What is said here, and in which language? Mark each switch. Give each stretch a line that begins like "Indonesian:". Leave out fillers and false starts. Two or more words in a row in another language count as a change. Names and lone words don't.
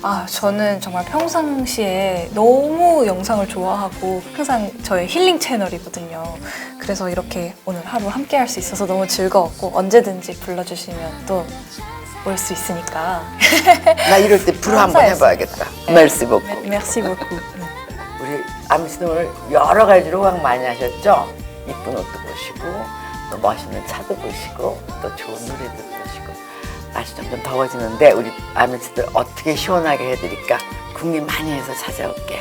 Korean: 저는 정말 평상시에 너무 영상을 좋아하고 항상 저의 힐링 채널이거든요. 그래서 이렇게 오늘 하루 함께 할 수 있어서 너무 즐거웠고 언제든지 불러주시면 또 올 수 있으니까. 나 이럴 때 불어 한번 해봐야겠다.
French: merci beaucoup. Merci beaucoup.
Korean: 우리 아미씨도 오늘 여러 가지로 호강 많이 하셨죠? 이쁜 옷도 보시고 또 멋있는 차도 보시고 또 좋은 노래도 보시고 날씨 점점 더워지는데 우리 아미씨들 어떻게 시원하게 해드릴까 궁리 많이 해서 찾아올게요.